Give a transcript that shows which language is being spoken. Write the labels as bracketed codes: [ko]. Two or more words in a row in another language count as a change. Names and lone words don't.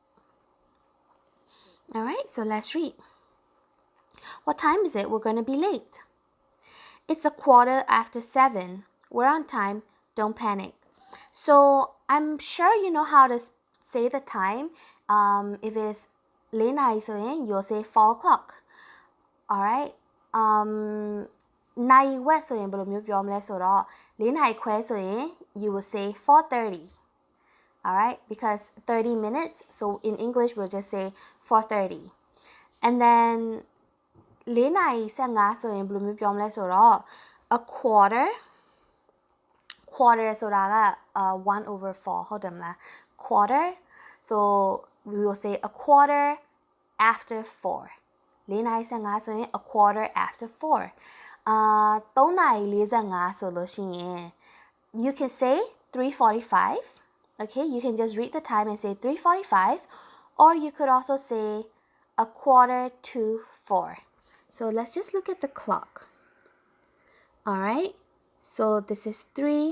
[en] Alright, so let's read. What time is it? We're going to be late. It's 7:15. We're on time. Don't panic. So I'm sure you know how to say the time. If it's 4 나이 ဆိုရင် you'll say 4 o'clock. Alright. [my] နာရီဝက်ဆိုရင်ဘယ်လိုမျိုးပြောမလဲဆိုတော့ 4 နာရီခွဲဆိုရင် [en] you will say [my] 4:30. [en] Alright, because 30 minutes, so in English we'll just say 4:30. And then 4 [my] နာရီ15ဆိုရင်ဘယ်လိုမျိုးပြောမလဲဆိုတော့ [en] a quarter [my] ဆိုတာက1/4 ဟုတ်တယ်မလား [en] quarter, so we will say a quarter after 4 4 [my] နာရီ15ဆိုရင် [en] a quarter after 4 3 [my] နာရီ45ဆိုလို့ရှိရင် [en] you can say 3:45 okay you can just read the time and say 3:45 or you could also say a quarter to 4 so let's just look at the clock all right so this is 3